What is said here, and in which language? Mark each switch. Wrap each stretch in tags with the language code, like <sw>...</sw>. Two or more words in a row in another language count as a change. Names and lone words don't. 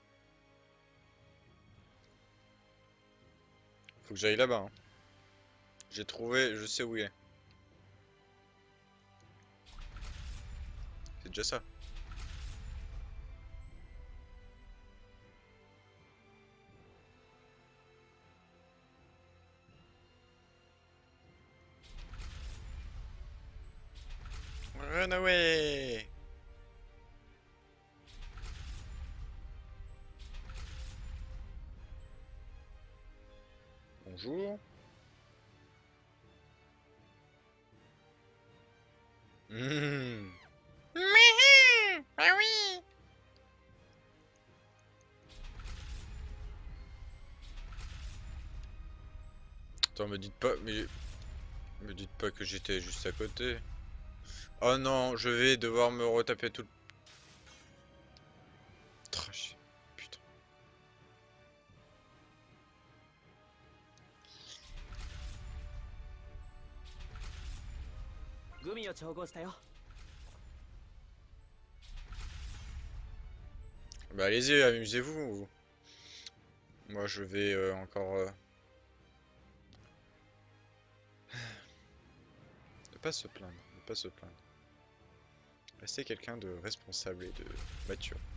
<fr>Faut que j'aille là-bas. Hein. J'ai trouvé, je sais où il est. C'est déjà ça.</fr> <en>Run away!</en> <fr>Bonjour. Mmh. Ah oui. Attends, me dites pas que j'étais juste à côté. Oh non, je vais devoir me retaper tout le trash. Putain.</fr> <ja>グミを調合したよ。</ja> <fr>Bah allez-y, amusez-vous. Moi je vais encore... Ne pas se plaindre, ne pas se plaindre. Restez quelqu'un de responsable et de mature.</fr>